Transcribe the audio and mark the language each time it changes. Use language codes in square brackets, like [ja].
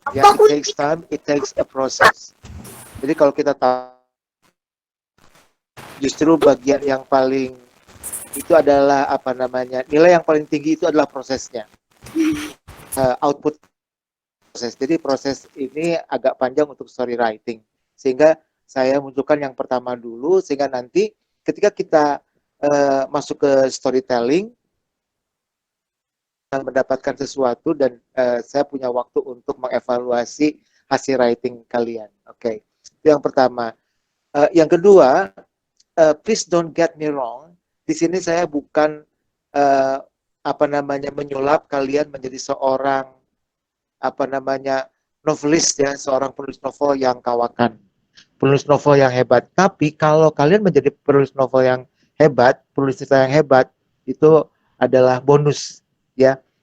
[en] Ya, it takes time, it takes a process. [id] Jadi kalau kita tahu, justru bagian yang paling itu adalah apa namanya, nilai yang paling tinggi itu adalah prosesnya, output proses. Jadi proses ini agak panjang untuk story writing, sehingga saya munculkan yang pertama dulu, sehingga nanti ketika kita masuk ke storytelling, mendapatkan sesuatu dan saya punya waktu untuk mengevaluasi hasil writing kalian. Oke, itu yang pertama. Yang kedua, [en] please don't get me wrong. [id] Di sini saya bukan apa namanya menyulap kalian menjadi seorang apa namanya novelis ya, seorang penulis novel yang kawakan, penulis novel yang hebat. Tapi kalau kalian menjadi penulis novel yang hebat, penulis cerita yang hebat, itu adalah bonus ya.